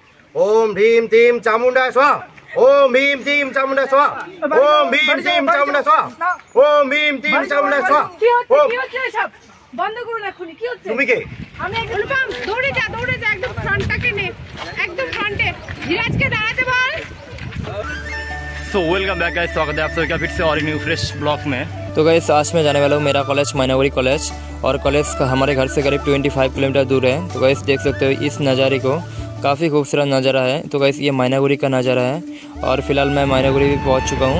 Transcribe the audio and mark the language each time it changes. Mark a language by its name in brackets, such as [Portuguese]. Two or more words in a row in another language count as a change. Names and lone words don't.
[Sanskrit] ओम भीम टीम चामुंडा स्वाहा। ओम भीम टीम चामुंडा स्वाहा। ओम भीम टीम चामुंडा स्वाहा। ओम भीम टीम चामुंडा स्वाहा। [Bangla] কি হচ্ছে সব বন্ধ করুন এখনি। কি হচ্ছে? তুমি কে? আমি অনুপম, দৌড়ে যা একদম ফ্রন্টটাকে নে, একদম ফ্রন্টে। ধীরাজকে দাঁড়াতে বল। [English] So welcome back guys, [Hindi] स्वागत है आप सभी का फिर से और [English] new fresh blog [Hindi] में। तो गाइस आज मैं जाने वाला हूँ मेरा कॉलेज मैनागुड़ी कॉलेज, और कॉलेज का हमारे घर से करीब 25 किलोमीटर दूर है। तो गाइस देख सकते हो इस नज़ारे को, काफ़ी खूबसूरत नज़ारा है। तो गाइस ये मैनागुड़ी का नज़ारा है, और फिलहाल मैं मैनागुड़ी भी पहुँच चुका हूँ।